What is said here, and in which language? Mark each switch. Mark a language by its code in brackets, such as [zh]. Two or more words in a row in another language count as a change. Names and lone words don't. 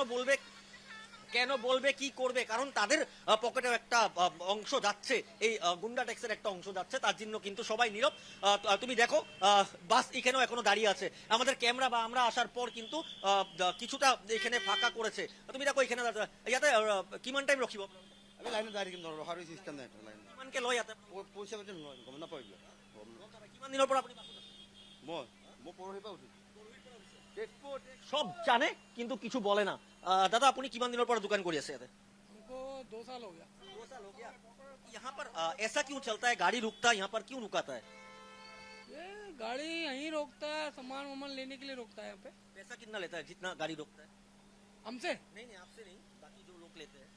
[bn] কেন বলবে কি করবে কারণ তাদের পকেটে একটা অংশ যাচ্ছে এই গুন্ডা ট্যাক্সের একটা অংশ যাচ্ছে তার জন্য কিন্তু সবাই নীরব তুমি দেখো বাস এখানেও এখনো দাঁড়িয়ে আছে আমাদের ক্যামেরা বা আমরা আসার পর কিন্তু কিছুটা এখানে ফাঁকা করেছে তুমি দেখো এখানে [as] ইয়াতে কিমান টাইম ৰখিব আমি লাইনত যাই থাকিম ৰখাৰ চিষ্টেম নাই লাইন কিমানকে লয় ইয়াতে পইচা পাতি নলয় গম নাপাওঁ কিমান দিনৰ পৰা আপুনি বাছত আছে? মই পৰহিৰ পৰা উঠিছোঁ [bn] সব জানে কিন্তু কিছু বলে না দাদা আপনি কিমান দিনের পর দোকান করি আছে [hi] हमको 2 साल हो गया। 2 साल हो गया यहाँ पर ऐसा क्यों चलता है गाड़ी रुकता है यहाँ पर क्यों रुकाता है ये गाड़ी यहीं रोकता है, सामान वामान लेने के लिए रोकता है यहाँ पे पैसा कितना लेता है जितना गाड़ी रोकता है हमसे। नहीं आपसे नहीं बाकी जो लोग लेते हैं